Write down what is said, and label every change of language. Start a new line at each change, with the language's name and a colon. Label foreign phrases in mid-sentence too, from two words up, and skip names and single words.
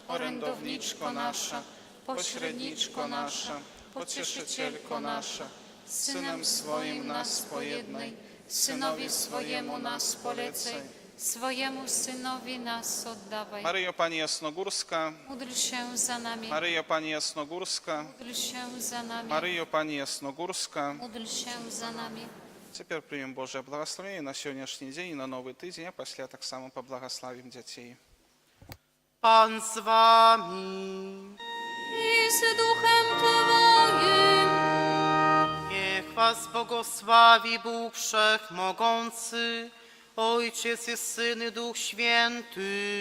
Polish: orędowniczko nasza, pośredniczko nasza, pocieszycielko nasza, Synem swoim nas pojednaj, Synowi swojemu nas polecaj, swojemu Synowi nas oddawaj. Maryjo Pani Jasnogórska, Módl się za nami, Maryjo Pani Jasnogórska, módl się za nami, Maryjo Pani Jasnogórska. módl się za nami.
Belarusian: Цяпер прыём Божае благословение на сённяшні дзень і на новы тыдзень, а пасля таксама паблагаславім дзяцей.
Polish: Pan z wami. I z duchem Twoim. Niech was błogosławi Bóg Wszechmogący, Ojciec i Syn i Duch Święty.